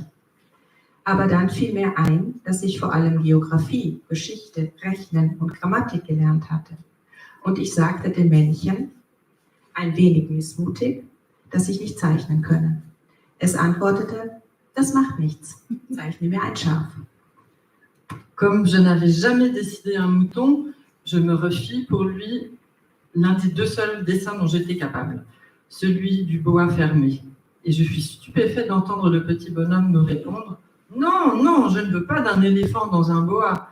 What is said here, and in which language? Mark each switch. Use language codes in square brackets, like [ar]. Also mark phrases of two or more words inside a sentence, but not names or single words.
[de] Aber dann fiel mir ein, dass ich vor allem Geografie, Geschichte, Rechnen und Grammatik gelernt hatte. Und ich sagte dem Männchen, ein wenig missmutig, dass ich nicht zeichnen könne. Es antwortete: Das macht nichts, zeichne mir ein Schaf. [fr] Comme je n'avais jamais décidé un mouton, je me refis pour lui l'un des 2 seuls dessins dont j'étais capable, celui du boa fermé. Et je suis stupéfait d'entendre le petit bonhomme me répondre: Non, non, je ne veux pas d'un éléphant dans un boa.